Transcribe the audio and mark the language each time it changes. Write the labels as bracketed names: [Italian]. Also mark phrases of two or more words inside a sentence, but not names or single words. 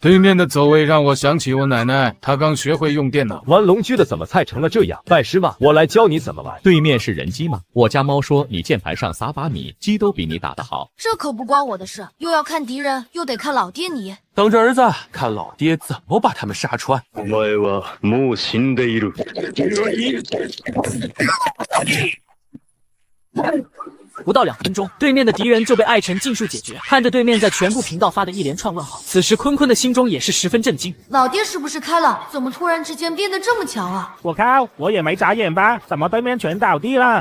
[Chinese] 对面的走位让我想起我奶奶，她刚学会用电脑。玩龙驹的怎么菜成了这样？拜师嘛，我来教你怎么玩。对面是人机吗？我家猫说你键盘上撒把米，鸡都比你打得好。这可不关我的事，又要看敌人，又得看老爹你。等着儿子看老爹怎么把他们杀穿。 [Japanese] お前はもう死んでいる。 [Chinese] 不到2分钟，对面的敌人就被艾辰尽数解决。看着对面在全部频道发的一连串问号，此时坤坤的心中也是十分震惊。老爹是不是开了？怎么突然之间变得这么强啊？我靠，我也没眨眼吧？怎么对面全倒地了？